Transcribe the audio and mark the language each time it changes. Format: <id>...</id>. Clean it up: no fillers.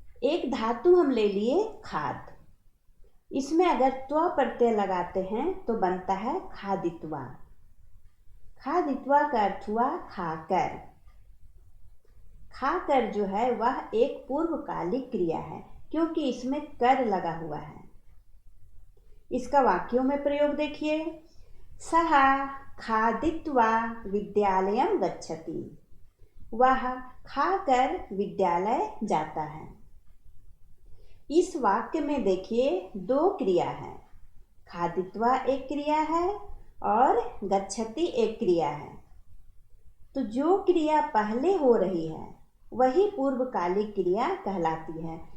<hi>एक धातु हम ले लिए खाद। इसमें अगर त्वा प्रत्यय लगाते हैं तो बनता है खादित्वा। खादित्वा का अर्थ हुआ खाकर। खाकर जो है वह एक पूर्वकालिक क्रिया है क्योंकि इसमें कर लगा हुआ है। इसका वाक्यों में प्रयोग देखिए।</hi> <sa>सः खादित्वा विद्यालयं गच्छति।</sa> <hi>वह खाकर विद्यालय जाता है। इस वाक्य में देखिए दो क्रिया है। खादित्वा एक क्रिया है और गच्छति एक क्रिया है। तो जो क्रिया पहले हो रही है वही पूर्वकालिक क्रिया कहलाती है।</hi>